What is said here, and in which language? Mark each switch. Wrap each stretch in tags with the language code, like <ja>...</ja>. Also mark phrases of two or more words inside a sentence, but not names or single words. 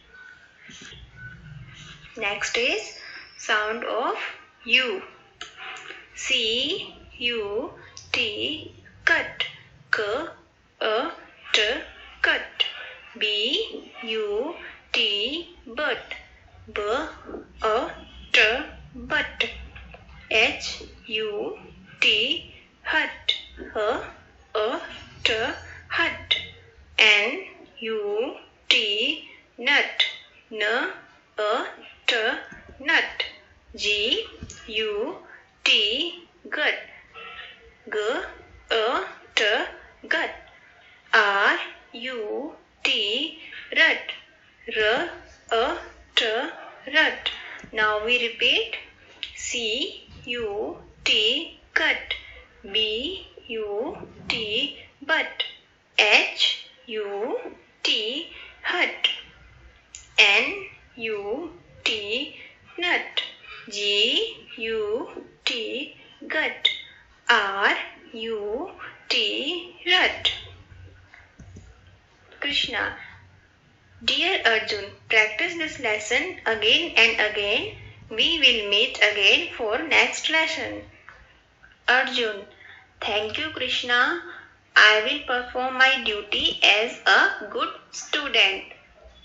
<en>Next is sound of U. C U T cut. K O T cut. B U T but. B O T but. H U T hut. H O T hut. N U T nut. N O T nut. G U T gut. G O T gut. R U T rut. R, A, T, rut. Now we repeat. C, U, T, cut. B, U, T, but. H, U, T, hut. N, U, T, nut. G, U, T, gut. R, U, T, rut. Krishna: Dear Arjun, practice this lesson again and again. We will meet again for next lesson. Arjun: Thank you, Krishna. I will perform my duty as a good student.</en>